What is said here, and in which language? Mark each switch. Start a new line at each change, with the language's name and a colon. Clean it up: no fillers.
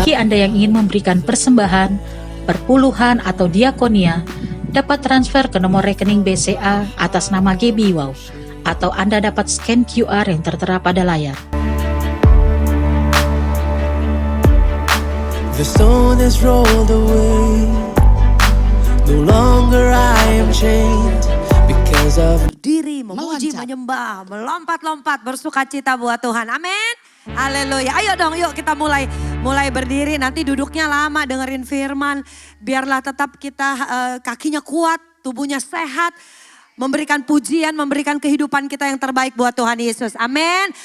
Indonesian: Bagi Anda yang ingin memberikan persembahan, perpuluhan atau diakonia, dapat transfer ke nomor rekening BCA atas nama Gaby Wow, atau Anda dapat scan QR yang tertera pada layar.
English: The stone has rolled away. No longer I am chained because of
Indonesian: diri, memuji, menyembah, melompat-lompat, bersukacita buat Tuhan. Amin. Haleluya. Ayo dong, yuk kita mulai berdiri. Nanti duduknya lama dengerin firman. Biarlah tetap kita kakinya kuat, tubuhnya sehat. Memberikan pujian, memberikan kehidupan kita yang terbaik buat Tuhan Yesus. Amin.